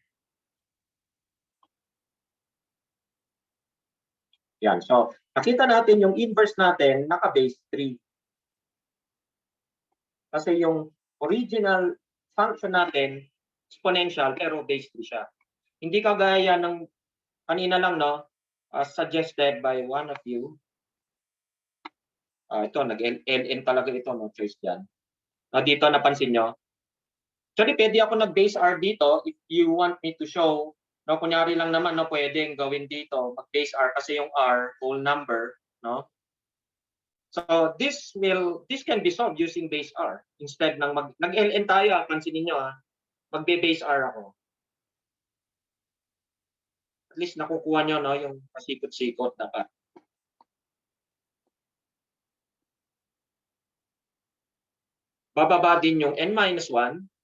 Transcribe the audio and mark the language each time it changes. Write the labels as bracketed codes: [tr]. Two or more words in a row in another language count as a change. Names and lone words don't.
[tl] Yan. So, nakita natin yung inverse natin naka-base 3. Kasi yung original function natin, exponential, pero base 3 siya. Hindi kagaya ng kanina lang, no? [en] Suggested by one of you. [tl] Ito, nag-ln talaga ito, no choice dyan. Dito, napansin nyo. Actually, pwede ako nag-base R dito [en] if you want me to show. [tl] No, kunyari lang naman, no, pwedeng gawin dito, mag-base R kasi yung R, whole number, no? [en] So this can be solved using base R instead [tl] ng nag-ln tayo, pansinin niyo magbe-base R ako. At least nakukuha niyo, no, yung pasikot-sikot na pa. Bababa din yung n-1.